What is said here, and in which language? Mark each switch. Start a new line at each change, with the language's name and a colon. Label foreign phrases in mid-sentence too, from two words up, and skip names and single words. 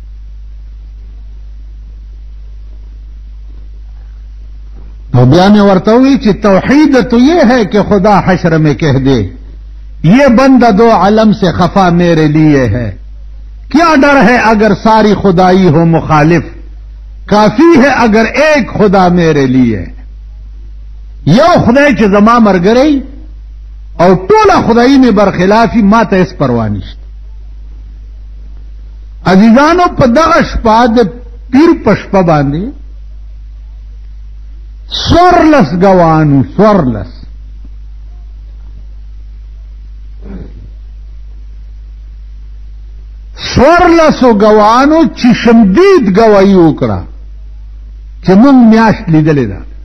Urdu: تو بیا میں ورتا ہوئی کہ توحید تو یہ ہے کہ خدا حشر میں کہہ دے یہ بندہ دو عالم سے خفا میرے لیے ہے، کیا ڈر ہے اگر ساری خدائی ہو مخالف، کافی ہے اگر ایک خدا میرے لیے.
Pashto: یو خدای چې زما مرګري او ټوله خدای می برخلافي ما ته اس پروا نشته. عزیزانو په دغه شپه د پیر په شپه باندې سورلس گوانو سورلس سورلسو گوانو چشمدید گواہی وکړه چې موږ میاشت لیدلې ده.